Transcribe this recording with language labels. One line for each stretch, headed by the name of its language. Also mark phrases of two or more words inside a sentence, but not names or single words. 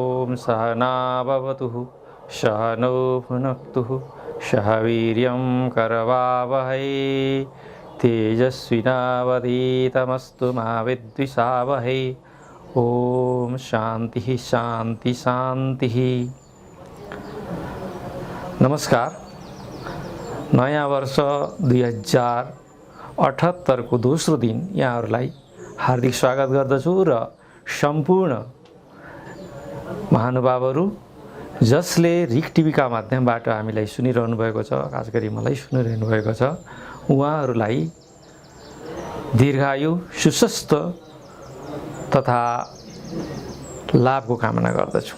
Sanskrit: ॐ सहना भवतु सहनौ भुनक्तु सह वीर्यं करवावहै तेजस्विनावधीतमस्तु मा विद्विषावहै। ओम शांति शांति शांति।
Nepali: नमस्कार। नयाँ वर्ष 2078 को दोस्रो दिन यहाँहरूलाई हार्दिक स्वागत गर्दछु र सम्पूर्ण महानुभावहरू जसले रिक टिभीका माध्यमबाट हामीलाई सुनिरहनु भएको छ, खास गरी मलाई सुनिरहनु भएको छ, उहाँहरूलाई दीर्घायु सुस्वस्थ तथा लाभको कामना गर्दछु।